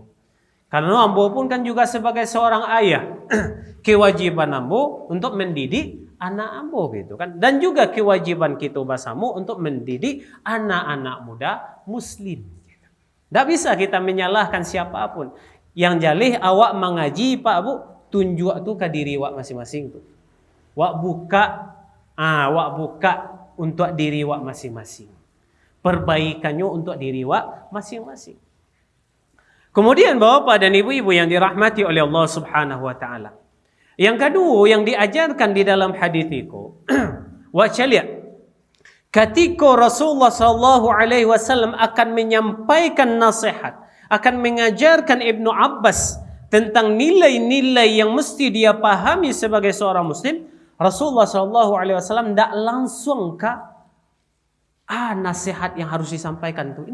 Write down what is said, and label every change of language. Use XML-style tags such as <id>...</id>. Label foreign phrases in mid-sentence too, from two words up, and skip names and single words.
<id>Karena ambo pun kan juga sebagai seorang ayah, kewajiban ambo untuk mendidik anak ambo gitu kan. Dan juga kewajiban kita basamu untuk mendidik anak-anak muda muslim. Tidak bisa kita menyalahkan siapapun.</id> <min>Yang jalih awak mengaji Pak Bu, tunjuk tu ke diri wak masing-masing tu.</min> <id>Wak buka untuk diri wak masing-masing. Perbaikannya untuk diri wak masing-masing. Kemudian Bapak dan Ibu-ibu yang dirahmati oleh Allah</id> <ar>Subhanahu wa taala.</ar> <id>Yang kedua yang diajarkan di dalam hadis itu, wak lihat ketika Rasulullah</id> <ar>sallallahu alaihi wasallam</ar> <id>akan menyampaikan nasihat, akan mengajarkan Ibnu Abbas tentang nilai-nilai yang mesti dia pahami sebagai seorang muslim, Rasulullah</id> <ar>sallallahu alaihi wasallam</ar> <id>tidak langsung nasihat yang harus disampaikan itu.</id>